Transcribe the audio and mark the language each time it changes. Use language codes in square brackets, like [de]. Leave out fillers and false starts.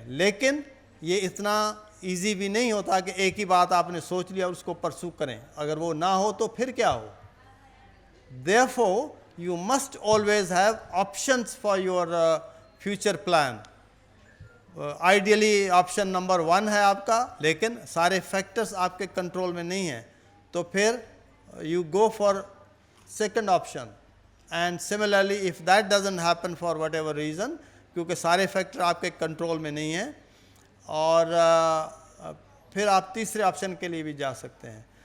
[ur] لیکن یہ اتنا ایزی بھی نہیں ہوتا کہ ایک ہی بات آپ نے سوچ لیا اور اس کو پرسو کریں. اگر وہ نہ ہو تو پھر کیا ہو. [en] Therefore, you must always have options for your future plan. [ur] Ideally option number 1 ہے آپ کا, لیکن سارے فیکٹرز آپ کے کنٹرول میں نہیں ہیں, تو پھر [en] You go for second option. And similarly if that doesn't happen for whatever reason, [ur] کیونکہ سارے فیکٹر آپ کے کنٹرول میں نہیں ہیں, اور پھر آپ تیسرے آپشن کے لیے بھی جا سکتے ہیں.